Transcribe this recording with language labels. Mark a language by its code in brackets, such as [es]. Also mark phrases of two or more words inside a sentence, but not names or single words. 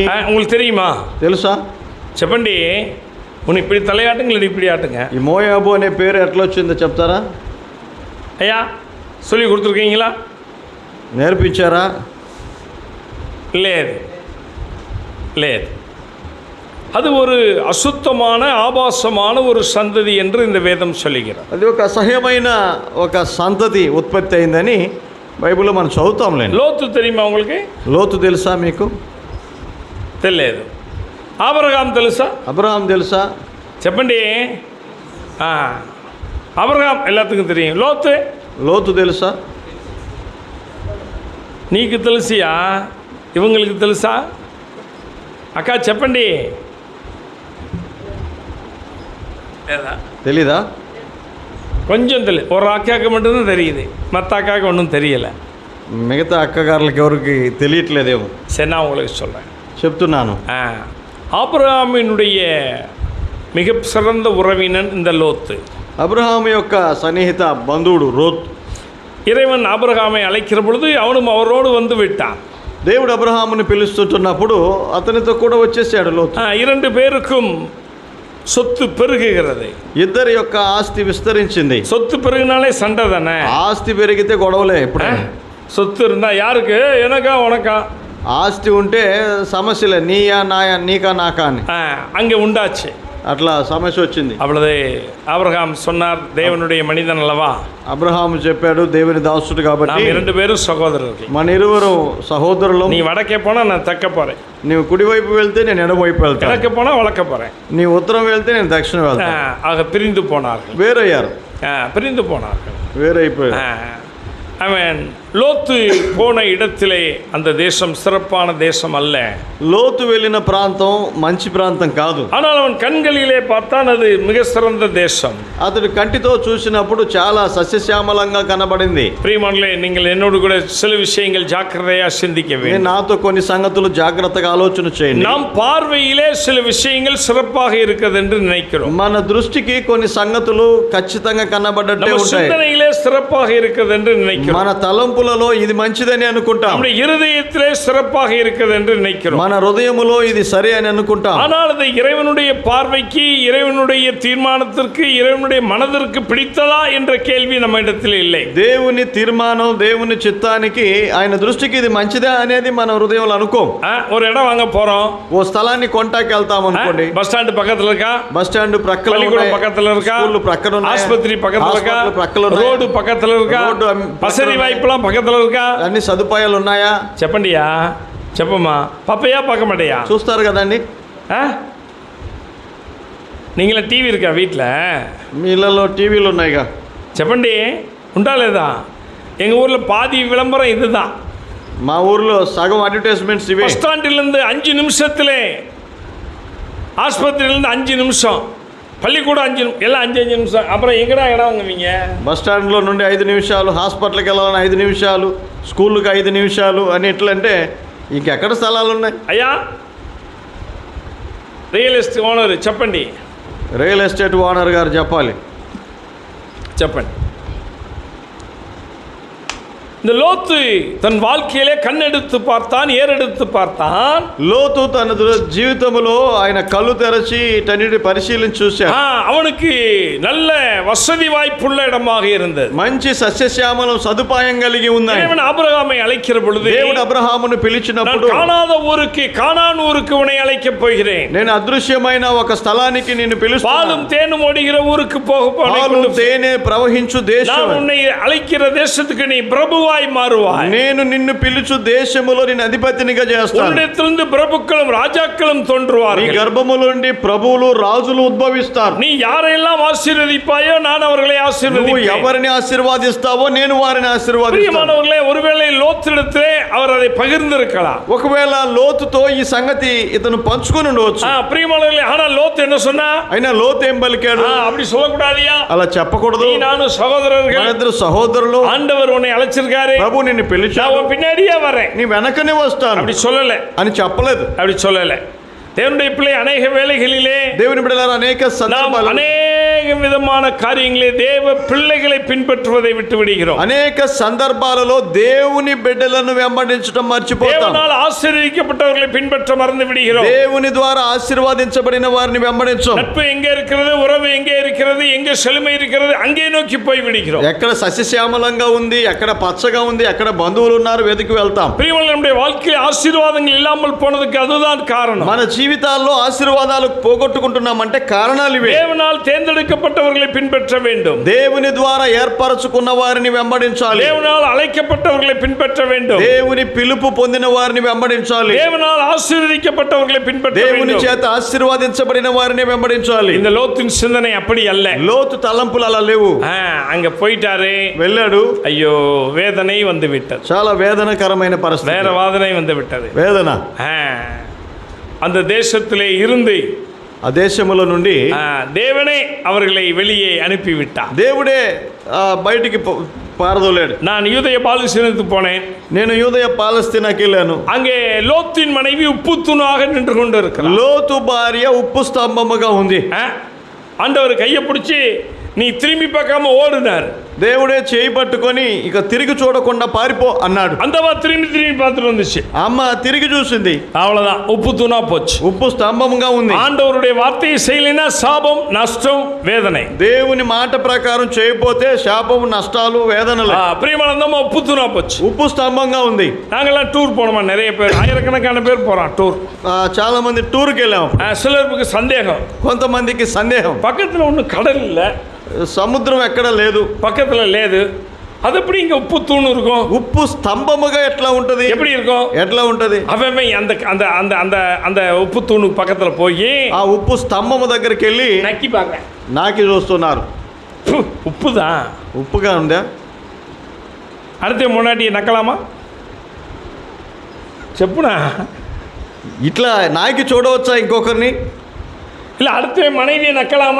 [ta] உங்களுக்கு தெரியுமா? [te] తెలుసా? చెప్పండి. [ta] உன்னை இப்படி தலையாட்டுங்க, இல்லை இப்படி ஆட்டுங்க. [te] ఈ మోయాబు అనే పేరు ఎట్లా వచ్చిందో చెప్తారా? [ta] ஐயா சொல்லி கொடுத்துருக்கீங்களா? [te] నేర్పించారా? లేదు లేదు. [ta] அது ஒரு அசுத்தமான ஆபாசமான ஒரு சந்ததி என்று இந்த வேதம் சொல்லுகிறது. [te] అది ఒక అసహ్యమైన ఒక సంతతి ఉత్పత్తి అయిందని బైబిల్లో మనం చదువుతాంలేండి. [ta] லோத்து தெரியுமா உங்களுக்கு? [te] లోతు తెలుసా మీకు? తెలియదు. ఆబ్రహాం తెలుసా? అబ్రహాం తెలుసా? [ta] చెప్పండి. ఆబ్రహాం எல்லாத்துக்கும் தெரியும். லோத்து [te] లోతు తెలుసా? నీకు తెలిసియా? ఇవంగళకి తెలుసా? అక్క చెప్పండి. లేదా? తెలీదా? కొంచెం తెలియదు. [ta] ஒரு அக்காவுக்கு மட்டும்தான் தெரியுது, மற்ற அக்காவுக்கு ஒன்றும் தெரியலை. [te] మిగతా అక్కగారులకి ఎవరికి తెలియట్లేదేమో. [ta] சரி, நான் உங்களுக்கு சொல்கிறேன். [te] చెప్తున్నాను. [ta] ஆபிரகாமினுடைய மிக சிறந்த உறவினன் இந்த லோத்து. [te] అబ్రహాం యొక్క సన్నిహిత బంధువుడు రోత్. [ta] இறைவன் ஆபிரகாமை அழைக்கிற பொழுது அவனும் அவரோடு வந்து விட்டான். [te] దేవుడు అబ్రహాముని పిలుస్తున్నప్పుడు అతనితో కూడా వచ్చేసాడు లోతు. [ta] இரண்டு பேருக்கும் சொத்து பெருகுகிறது. [te] ఇద్దరి యొక్క ఆస్తి విస్తరించింది. [ta] சொத்து பெருகினாலே சண்டை தானே. [te] ఆస్తి పెరిగితే గొడవలే. ఎప్పుడు [ta] சொத்து இருந்தா யாருக்கு? எனக்கா உனக்கா? [te] ఆస్తి ఉంటే సమస్యలే, నీయా నాయా, నీకా నాకా అని [ta] அங்கே உண்டாச்சு. [te] అట్లా సమస్య వచ్చింది. [ta] அப்பொழுது ஆபிரகாம் சொன்னார், தேவனுடைய மனிதன் அல்லவா, [te] అబ్రహాము చెప్పాడు, దేవుని దాసుడు కాబట్టి [ta] நாம் இரண்டு பேரும் சகோதரர்கள். [te] మన ఇరువురు సహోదరులం. [ta] நீ வடக்கே போனா நான் தெற்க போறேன், [te] నీవు కుడివైపు వెళ్తే నేను ఎడమవైపు వెళ్తాను, [ta] கிழக்கு போனா வழக்க போறேன். [te] నీ ఉత్తరం వెళ్తే నేను దక్షిణం వెళ్తాను. [ta] ஆக பிரிந்து போனார்கள். [te] వేరయ్యారు, [ta] பிரிந்து போனார்கள். [te] వేరైపోయారు. [ta] அவன் லோத்து போன இடத்திலே அந்த தேசம் சிறப்பான தேசம் அல்ல. [te] లోతు వెళ్ళిన ప్రాంతం మంచి ప్రాంతం కాదు. [ta] ஆனால் அவன் கண்களிலே பார்த்தான், அது மிக சிறந்த தேசம். [te] అతడు కంటితో చూసినప్పుడు చాలా సస్యశ్యామలంగా కనబడింది. [ta] பிரியமானவர்களே, நீங்கள் என்னோடு கூட சில விஷயங்கள் ஜாக்கிரதையா சிந்திக்க [te] నేను [ta] வேண்டும். [te] నాతో కొన్ని సంగతులు జాగ్రత్తగా ఆలోచన చేయండి. [ta] நாம் பார்வையிலே சில விஷயங்கள் சிறப்பாக இருக்கிறது என்று நினைக்கிறோம். [te] మన దృష్టికి కొన్ని సంగతులు ఖచ్చితంగా కనబడ్డట్టే [ta] நம்ம [te] ఉంటాయి. [ta] சிந்தனையிலே சிறப்பாக இருக்கிறது என்று நினைக்கிறோம். [te] మన తలంపులలో ఇది మంచిదని అనుకుంటాం. [ta] நம்முடைய இருதயத்திலே சிறப்பாக இருக்கிறது என்று நினைக்கிறோம். [te] మన హృదయములో ఇది సరే అని అనుకుంటాం. [ta] ஆனால் அது ఇறைவனுடைய பார்வைக்கு, இறைவனுடைய தீர்மானத்திற்கு, இறைவனுடைய மனதிற்கு பிடித்ததா என்ற கேள்வி நம்ம இடத்தில் இல்லை. [te] దేవుని తీర్మానం, దేవుని చిత్తానికి, ఆయన దృష్టికి ఇది మంచిదా అనేది మన హృదయంలో అనుకోం. [ta] ஒரு இடம் வாங்க போறோம், [te] ఓ స్థలాన్ని కొంటాకి వెళ్తాం అనుకోండి. [ta] பஸ் ஸ்டாண்ட் பக்கத்துல இருக்கா, [te] బస్ స్టాండ్ ప్రక్కన [ta] பள்ளிக்கூடம் [te] ఉన్నాయి, [ta] பக்கத்துல இருக்கா, [te] స్కూళ్ళు ప్రక్కన ఉన్నాయి, [ta] ஆஸ்பத்திரி பக்கத்துல இருக்கா, [te] హాస్పిటల్ ప్రక్కన ఉన్నాయి, [ta] రోడ్డు పక్కத்துல இருக்கா, [te] రోడ్డు [ta] வசதி வாய்ப்புலாம் பக்கத்துல இருக்கா, [te] అన్ని సదుపాయాలు ఉన్నాయా? చెప్పండియా, చెప్పమ్మా. పప్పయ్యా పక్క மாட்டேயா? చూస్తారు కదండి. [ta] நீங்களே டிவி இருக்கா வீட்டில்? [te] మీ ఇళ్ళలో టీవీలు ఉన్నాయిగా. చెప్పండి, ఉంటా లేదా? [ta] எங்கள் ஊரில் பாதி விளம்பரம் இதுதான். [te] మా ఊర్లో సగం అడ్వర్టైజ్మెంట్స్ ఇవే. [ta] பஸ் ஸ்டாண்டிலிருந்து 5 நிமிஷத்திலே, ஆஸ்பத்திரியிலேருந்து 5 நிமிஷம், பள்ளிக்கூடம் 5 எல்லாம் 5 நிமிஷம். அப்புறம் எங்கடா இடம் வாங்குவீங்க? [te] బస్ స్టాండ్లో నుండి 5 నిమిషాలు, హాస్పిటల్కి వెళ్ళాలని 5 నిమిషాలు, స్కూల్కి 5 నిమిషాలు అని ఎట్లంటే ఇంకెక్కడ స్థలాలు ఉన్నాయి? అయ్యా రియల్ ఎస్టేట్ ఓనర్ చెప్పండి. రియల్ ఎస్టేట్ ఓనర్ గారు చెప్పాలి. చెప్పండి. [ta] இந்த லோத்து தன் வாழ்க்கையிலே கண்ணெடுத்து பார்த்தான், ஏறெடுத்து பார்த்தான். [te] లోతు తన జీవితంలో ఆయన కళ్ళు తెరచి వీటన్నిటి పరిశీలించి చూశాడు. [ta] அவனுக்கு நல்ல வசதி வாய்ப்புள்ள இடமாக இருந்தது. [te] మంచి సస్యశ్యామలం సదుపాయం కలిగి ఉన్నాయి. [ta] தேவன் ஆபிரகாமை அழைக்கிற பொழுது, [te] దేవుడు అబ్రహామును పిలిచినప్పుడు, [ta] காணாத ஊருக்கு கானான் ஊருக்கு உன்னை அழைக்கப் போகிறேன். [te] నేను అదృశ్యమైన ఒక స్థలానికి నిన్ను పిలుస్తాను. [ta] பாலும் தேனும் ஓடுகிற ஊருக்கு போக [te] పాలు తేనె ప్రవహించు దేశం. [ta] நான் உன்னை அழைக்கிற தேசத்துக்கு நீ பிரபுவாய் மாறுவாய். [te] నేను నిన్ను పిలుచు దేశములో నేను అధిపతినిగా చేస్తాను. [ta] உன்னிடத்திலிருந்து பிரபுக்களும் ராஜாக்களும் [te] నీ [ta] தோன்றுவார்கள். [te] గర్భముల నుండి ప్రభువులు రాజులు ఉద్భవిస్తారు. [ta] நீ யாரெல்லாம் ஆசீர்வதிப்பாயோ நான் அவர்களை [te] నువ్వు [ta] ஆசீர்வதிப்பேன். [te] ఎవరిని ఆశీర్వాదిస్తావో నేను వారిని ఆశీర్వాదిస్తాను. [ta] பிரியமானவர்களே, ஒருவேளை லோத்திடத்திலே அவர் அதை பகிர்ந்திருக்கலாம். [te] ఒకవేళ లోతుతో ఈ సంగతి ఇతను పంచుకొని ఉండవచ్చు. [ta] பிரியமானவர்களே, ஆனா லோத் என்ன சொன்னா? [te] అయినా లోతు ఏం పలికాడు? [ta] அப்படி சொல்லக்கூடாதியா? [te] అలా చెప్పకూడదు. [ta] நீ நானும் சகோதரர்கள், [te] మన ఇద్దరు సహోదరులు, [ta] ஆண்டவர் உன்னை அழைச்சிருக்காரு, [te] ప్రభు నిన్ను [ta] நான் [te] పిలిచాడు, [ta] உன் பின்னாடியே வரேன். [te] నీ వెనకనే వస్తాను [ta] அப்படி சொல்லல, [te] అని చెప్పలేదు. [ta] அப்படி சொல்லல. தேவனுடைய பிள்ளை அநேக வேளைகளிலே [te] దేవుని బిడ్డలారా అనేక [ta] நாம் [te] సందర్భాలు [ta] அநேக விதமான காரியங்களே தேவ பிள்ளைகளை பின்பற்றுவதை விட்டு விடுகிறோம். [te] అనేక సందర్భాలలో దేవుని బిడ్డలను వెంబడించడం మర్చిపోతాం. [ta] தேவனால் ஆசீர்வதிக்கப்பட்டவர்களை பின்பற்ற மறந்து விடுகிறோம். [te] దేవుని ద్వారా ఆశీర్వాదించబడిన వారిని వెంబడించం. [ta] நட்பு எங்கே இருக்கிறது, உறவு எங்கே இருக்கிறது, எங்கே செழுமை இருக்கிறது, அங்கே நோக்கி போய் விடுகிறோம். [te] ఎక్కడ సస్యశ్యామలంగా ఉంది, ఎక్కడ పచ్చగా ఉంది, ఎక్కడ బంధువులు ఉన్నారు వెతికి వెళ్తాం. [ta] பிரியமானவர்களே, நம்முடைய வாழ்க்கையில் ஆசீர்வாதங்கள் இல்லாமல் போனதுக்கு அதுதான் காரணம். [te] మన జీవితాల్లో ఆశీర్వాదాలు పోగొట్టుకుంటున్నామంటే కారణాలు ఇవే. [ta] தேவனால் தேர்ந்தெடுக்கப்பட்டவர்களை பின்பற்ற வேண்டும். [te] దేవుని ద్వారా ఏర్పరచుకున్న వారిని వెంబడించాలి. [ta] தேவனால் அழைக்கப்பட்டவர்களை பின்பற்ற வேண்டும். [te] దేవుని పిలుపు పొందిన వారిని వెంబడించాలి. [ta] தேவனால் ஆசீர்வதிக்கப்பட்டவர்களை பின்பற்ற [te] దేవుని [ta] வேண்டும். [te] చేత ఆశీర్వాదించబడిన వారిని వెంబడించాలి. [ta] இந்த லோத்தின் சிந்தனை அப்படி அல்ல. [te] లోతు తలంపులు అలా లేవు. [ta] அங்க போயிட்டாரு, [te] వెళ్ళాడు, [ta] ஐயோ வேதனை வந்து விட்டது, [te] చాలా వేదనకరమైన పరిస్థితి, [ta] வேற வாதனை வந்து விட்டது. [te] వేదన. [ta] அந்த தேசத்திலே இருந்து [te] ఆ దేశముల నుండి [ta] தேவனே அவர்களை வெளியே அனுப்பிவிட்டார். [te] దేవుడే బయటికి పారదోలాడు. [ta] நான் யூதய பாலஸ்தீனத்துக்கு போனேன். [te] నేను యూదయ పాలస్తీనాకి వెళ్ళాను. [ta] அங்கே லோத்தின் மனைவி உப்பு தூணாக நின்று கொண்டு இருக்கிறார். [te] లోతు భార్య ఉప్పు స్తంభముగా ఉంది. [ta] ஆண்டவர் கையை பிடிச்சி நீ திரும்பி பார்க்காம ஓடுனார். [te] దేవుడే చేయి పట్టుకొని ఇక తిరిగి చూడకుండా పారిపో అన్నాడు. [ta] அந்தவா திரும்பி திரும்பி பார்த்துட்டு வந்துச்சு. [te] అమ్మ తిరిగి చూసింది, [ta] அவ்வளவுதான், உப்பு தூணா போச்சு. [te] ఉప్పు స్తంభముగా ఉంది. [ta] ஆண்டவருடைய வார்த்தையை செய்யலைன்னா சாபம், நஷ்டம், வேதனை. [te] దేవుని మాట ప్రకారం చేయకపోతే శాపము, నష్టాలు, వేదనలు. [ta] பிரியமானந்தமா உப்பு தூணா போச்சு. [te] ఉప్పు స్తంభంగా ఉంది. [ta] நாங்கெல்லாம் டூர் போனோமா, நிறைய பேர், ஆயிரக்கணக்கான பேர் போறோம் டூர். [te] చాలా మంది టూర్కి వెళ్ళాం. [ta] சிலருக்கு சந்தேகம், [te] కొంతమందికి సందేహం, [ta] பக்கத்துல ஒன்றும் கடல் இல்லை, [te] సముద్రం ఎక్కడ లేదు, [ta] பக்கத்துல లేదు, அது எப்படி இங்க உப்பு தூண் இருக்கும்? [te] ఉప్పు స్తంభముగా ఎట్లా ఉంటది? [ta] எப்படி இருக்கும்? [te] ఎట్లా ఉంటది? [ta] அவன் அந்த அந்த அந்த அந்த அந்த உப்பு தூணுக்கு பக்கத்துல போய் [te] ఆ ఉప్పు స్తంభము దగ్గరికి వెళ్ళి [ta] நக்கி பாங்க, [te] నాకి చూస్తున్నారు. [ta] உப்பு தான், [te] ఉప్పుగా ఉందా? [ta] அடுத்த முன்னாடி நக்கலாமா? [te] చెప్పునా? ఇట్లా నాకి చూడవచ్చా ఇంకొకరిని? [ta] இல்ல அடுத்த மனைவியை நக்கலாமா?